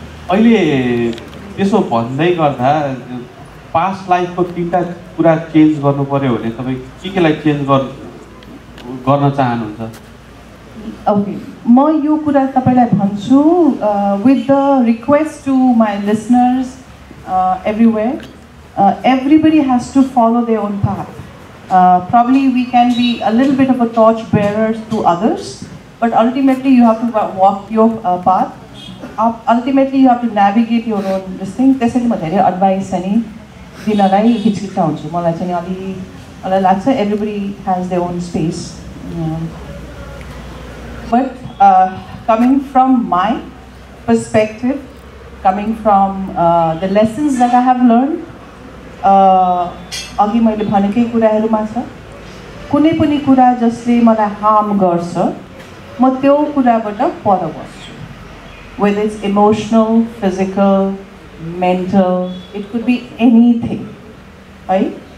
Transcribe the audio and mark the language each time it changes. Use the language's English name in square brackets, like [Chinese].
[Nepali] अहिले त्यसो भन्दै गर्दा पास्ट लाइफको 3टा कुरा चेन्ज गर्नु पर्यो भने तपाईँ केलाई चेन्ज गर्न चाहनुहुन्छ? ओके, म यो कुरा तपाईँलाई भन्छु [English] With the request to my listeners everywhere, everybody has to follow their own path. Probably we can be a little bit of a torch bearer to others, but ultimately you have to walk your path. Ultimately you have to navigate your own this thing. [Nepali] त्यसैले म धेरै advice अनि दिनलाई हिचकिचाउँछु। मलाई चाहिँ मलाई लाग्छ [English] everybody has their own space. But coming from my perspective, coming from the lessons that I have learned, [Nepali] अघि मैले भनेकै कुराहरूमा छ, कुनै पनि कुरा जसले मलाई हार्म गर्छ म त्यो कुराबाट पर बस्छु। [English] Whether it's emotional, physical, mental, it could be anything, right?